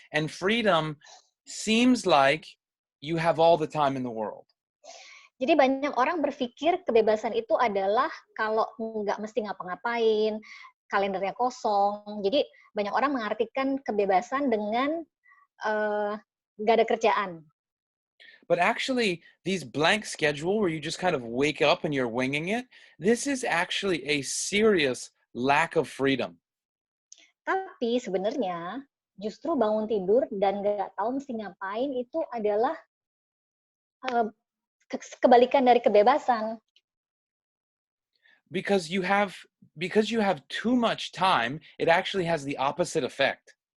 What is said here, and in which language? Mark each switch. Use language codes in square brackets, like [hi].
[en] And freedom seems like you have all the time in the world. [id] Jadi banyak orang berpikir kebebasan itu adalah kalau nggak mesti ngapa-ngapain, kalendernya kosong. Jadi banyak orang mengartikan kebebasan dengan nggak ada kerjaan. [en] But actually, these blank schedule where you just kind of wake up and you're winging it, this is actually a serious lack of freedom. [id] Tapi sebenarnya justru bangun tidur dan nggak tahu mesti ngapain itu adalah kebalikan dari kebebasan. [en] Because you have too much time, it actually has the opposite effect.